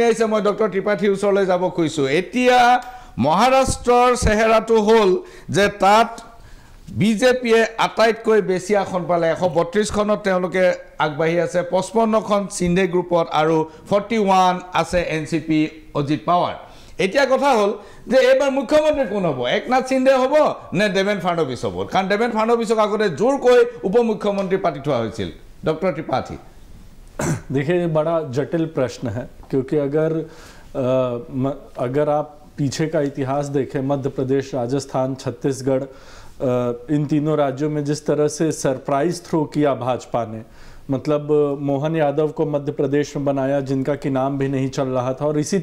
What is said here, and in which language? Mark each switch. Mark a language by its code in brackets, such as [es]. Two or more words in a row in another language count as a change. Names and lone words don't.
[as] আহিছে মই ডক্টৰ ত্ৰিপাঠীৰ ওচৰলৈ যাব খুজিছোঁ এতিয়া মহাৰাষ্ট্ৰৰ চেহেৰাটো হ'ল যে তাত বিজেপিয়ে আটাইতকৈ বেছি আসন পালে 132খনত তেওঁলোকে আগবাঢ়ি আছে 55খন সিন্ধে গ্ৰুপত আৰু 41 আছে এনচিপি অজিত পাৱাৰ এতিয়া কথা হ'ল যে এইবাৰ মুখ্যমন্ত্ৰী কোন হ'ব একনাথ সিন্ধে হ'ব নে দেবেন্দ্ৰ ফাডনবিছ হ'ব কাৰণ দেবেন্দ্ৰ ফাডনবিছক আগতে জোৰকৈ উপ মুখ্যমন্ত্ৰী পাতি থোৱা হৈছিল ডক্টৰ ত্ৰিপাঠী [hi] देखिए ये बड़ा जटिल प्रश्न है क्योंकि अगर आप पीछे का इतिहास देखें मध्य प्रदेश राजस्थान छत्तीसगढ़ इन तीनों राज्यों में जिस तरह से [en] surprise throw [hi] किया भाजपा ने मतलब मोहन यादव को मध्य प्रदेश में बनाया जिनका कि नाम भी नहीं चल रहा था और इसी